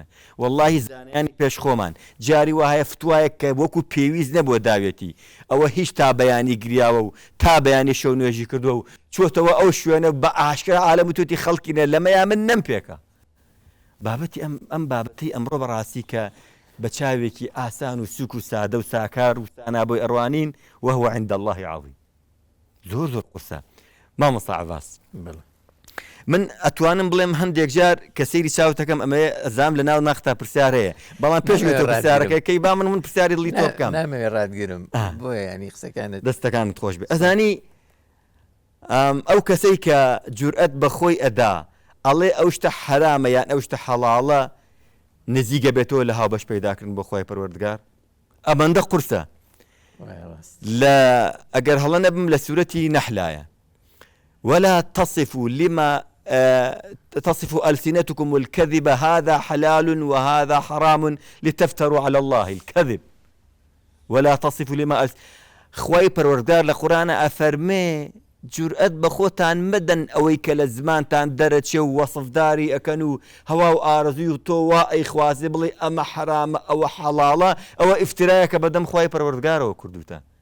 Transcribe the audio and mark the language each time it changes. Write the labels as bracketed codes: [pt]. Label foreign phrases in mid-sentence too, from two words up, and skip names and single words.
[ckb] وەڵڵاهی زانایانی پێش خۆمان جاری وایە فتوایەک کە وەکو پێویست نەبووە داوێتی ئەوە هیچ تا بەیانی گریاوە و تا بەیانی شەو نوێژی کردووە و چۆتەوە ئەو شوێنە بە ئاشکرا عالەم و توتی خەڵکینە لەمەیا من نەم پێکە. بابەتی ئەم بابەتی ئەمڕۆ بەڕاستی کە بە چاوێکی ئاسان و سوک و سادە و ساکار و سانا بۆی ئەڕوانین [ar] وهو عند الله عظیم. [ckb] زۆر زۆر قورسە. مامۆستا عەباس من ئەتوانم بڵێم هەندێک جار کە سەیری چاوتەکەم ئەمەیە ئەزام لە ناو ناختە پرسیار هەیە، بەڵام پێش تۆ پرسیارەکەی با من پرسیاری دڵی تۆ بکەم. نامەوێت ڕادگیرم بۆیە ینی قسەکانت دەستەکانت خۆش بێ. ئەزانی ئەو کەسەی کە جورئەت بە خۆی ئەدا ئەڵێ ئەو شتە حرامە یان ئەو شتە حەڵاڵە نزیکە بێتەوە لە هاوبەش پەیداکردن بۆ خوای پەروەردگار، ئەمەندە قورسە. ئەگەر هەڵە نەبم لە سوورەتی نەحلایە [ar] ولا تصفوا لما تصف ألسنتكم الكذب هذا حلال وهذا حرام لتفتروا على الله الكذب ولا تصف لما [ckb] خوای پەروەردگار لە قورآنە ئەفەرمێ جورئەت بە خۆتان مەدەن ئەوەی کە لە زمانتان دەرەچێ و وەسفداری ئەکەن و هەوا و ئارەزوی و تۆ وا ئەیخوازێ بڵێ ئەمە حرامە ئەوە حەڵاڵە ئەوە ئیفترایەکە بەدەم خوای پەروەردگارەوە کردوتە.